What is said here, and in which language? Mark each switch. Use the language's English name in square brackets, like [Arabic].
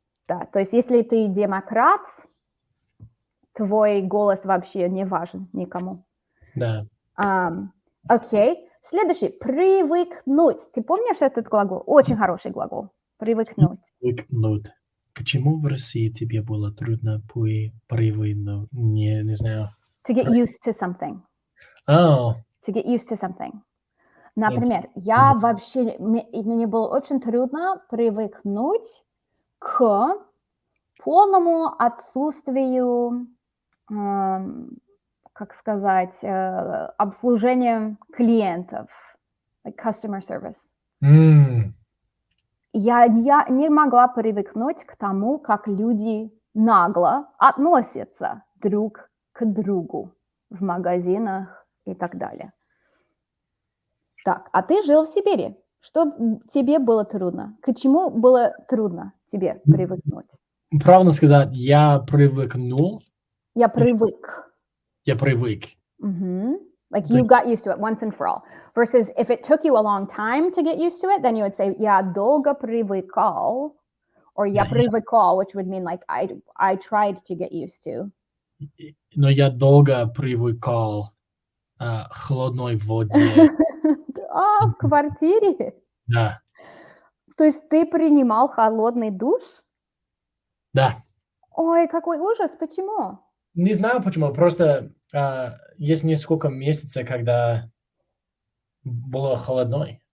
[Russian] Да, то есть если ты демократ, твой голос вообще не важен никому. Да. Окей. Следующий. Привыкнуть. Ты помнишь этот глагол? Очень хороший глагол. Привыкнуть. Привыкнуть. Почему в России тебе было трудно привыкнуть? Не знаю. [English] To get used to something. Oh, To get used to something. [Russian] нет. Например, я вообще, мне было очень трудно привыкнуть к полному отсутствию, как сказать, обслужения клиентов, [English] like customer service. [Russian] Я не могла привыкнуть к тому, как люди нагло относятся друг к другу в магазинах и так далее. Так, а ты жил в Сибири. Что тебе было трудно? К чему было трудно тебе привыкнуть? Правильно сказать, я привыкнул. Я привык. Я привык. [English] Like you got used to it once and for all. Versus if it took you a long time to get used to it, then you would say, [Russian] я долго привыкал, [English] or [Russian] я привыкал, [English] which would mean like I tried to get used to. [Russian] Но я долго привыкал к холодной воде. В квартире? Да. То есть ты принимал холодный душ? Да. Ой, какой ужас, почему? Не знаю почему, просто есть несколько месяцев, когда было холодно.